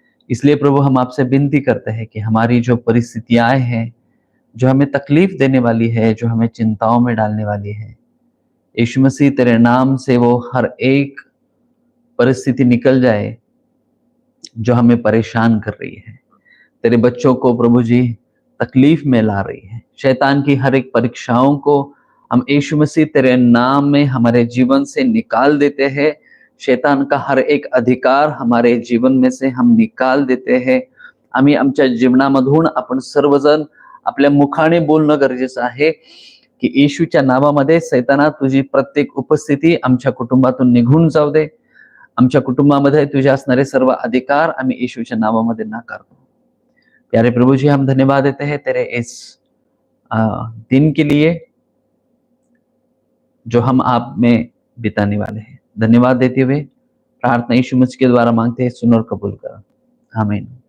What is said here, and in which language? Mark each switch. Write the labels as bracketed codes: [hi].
[hi] इसलिए प्रभु हम आपसे विनती करते हैं कि हमारी जो परिस्थितियां हैं, जो हमें तकलीफ देने वाली है, जो हमें चिंताओं में डालने वाली है, यीशु मसीह तेरे नाम से वो हर एक परिस्थिति निकल जाए जो हमें परेशान कर रही है, तेरे बच्चों को प्रभु जी तकलीफ में ला रही है. शैतान की हर एक परीक्षाओं को हम यीशु मसीह तेरे नाम में हमारे जीवन से निकाल देते हैं. शैतान का हर एक अधिकार हमारे जीवन में से हम निकाल देते हैं. [mr] आम्ही आमच्या जीवनामधून आपण सर्वजण आपल्या मुखाने बोलणं गरजेचं आहे की येशूच्या नावामध्ये सैताना तुझी प्रत्येक उपस्थिती आमच्या कुटुंबातून निघून जाऊ दे. आमच्या कुटुंबामध्ये तुझे असणारे सर्व अधिकार आम्ही येशूच्या नावामध्ये नाकारतो. [hi] प्यारे प्रभु जी, हम धन्यवाद देते हैं तेरे इस दिन के लिए जो हम आप में बिताने वाले हैं. धन्यवाद देते हुए प्रार्थना यीशु मसीह के द्वारा मांगते हैं, सुन और कबूल कर. आमीन.